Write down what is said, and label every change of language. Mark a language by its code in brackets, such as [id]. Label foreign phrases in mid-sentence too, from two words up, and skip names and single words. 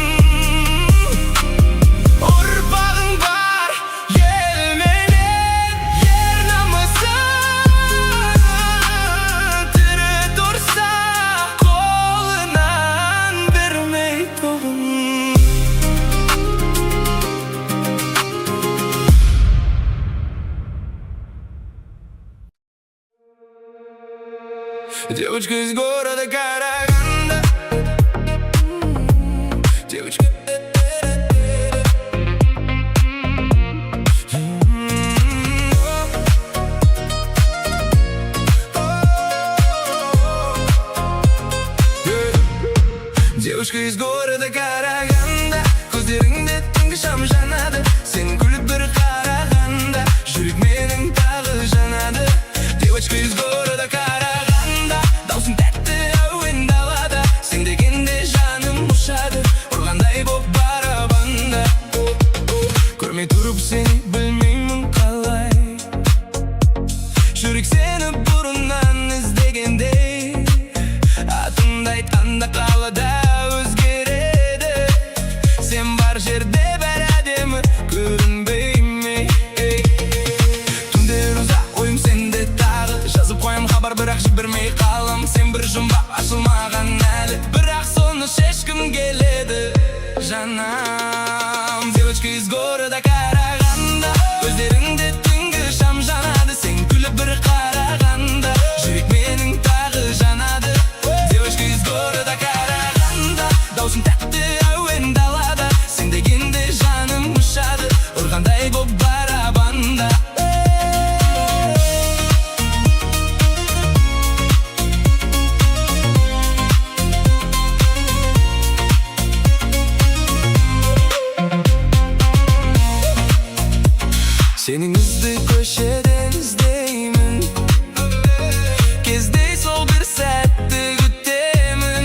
[kk] Ұрпағың бар елменен ер намысын, тірі тұрса қолынан бермей тұғын. [ru] Девочка из города Караганда, девочка. Девочка из города Караганда, [kk] көздеріңде түнгі шам жанады. Сен күліп бір қарағанда жүрек менің тағы жанады. [ru] Девочка из города Караганда, [kk] даусың тәтті әуен далада. Сен дегенде жаным ұшады, ұрғандай боп барабанда. Көрмей тұрып сені білмеймін қалай, жүрек сені бұрыннан іздегенде. Атымды айтқанда қалада өзгереді, сен бар жерде бәрі әдемі көрінбей ме? Түндер ұзақ ойым сенде тағы, жазып қоям хабар бірақ жібермей қалам. Сен бір жұмбақ ашылмаған әлі, бірақ соны шешкім келеді жанам. [ru] Девочка из города Караганда, [kk] көздеріңде түнгі шам жанады. Сен күліп бір қарағанда жүрек менің тағы жанады. [ru] Девочка из города Караганда, [kk] даусың тәтті әуен далада. Сен дегенде жаным ұшады, ұрғандай боп барабанда. Сенің ізді көшеден іздеймін, кездейсоқ бір сәтті күтемін.